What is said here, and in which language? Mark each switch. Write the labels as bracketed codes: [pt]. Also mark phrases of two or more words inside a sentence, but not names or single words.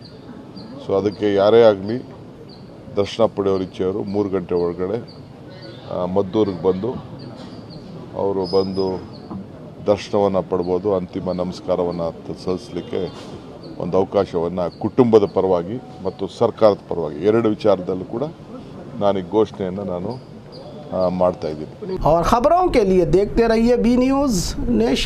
[kn] ಸೊ ಅದಕ್ಕೆ ಯಾರೇ ಆಗಲಿ ದರ್ಶನ ಪಡೆಯೋರು ಇಚ್ಛೆಯವರು 3 ಗಂಟೆ ಒಳಗಡೆ ಮದ್ದೂರಿಗೆ ಬಂದು ಅವರು ಬಂದು ದರ್ಶನವನ್ನು ಪಡ್ಬೋದು, ಅಂತಿಮ ನಮಸ್ಕಾರವನ್ನು ಸಲ್ಲಿಸಲಿಕ್ಕೆ ಒಂದು ಅವಕಾಶವನ್ನು ಕುಟುಂಬದ ಪರವಾಗಿ ಮತ್ತು ಸರ್ಕಾರದ ಪರವಾಗಿ ಎರಡು ವಿಚಾರದಲ್ಲೂ ಕೂಡ ನಾನು ಈ ಘೋಷಣೆಯನ್ನು ನಾನು ಮಾಡ್ತಾ ಇದ್ದೀನಿ. [hi] और खबरों के लिए देखते रहिए बी न्यूज़ नेशन।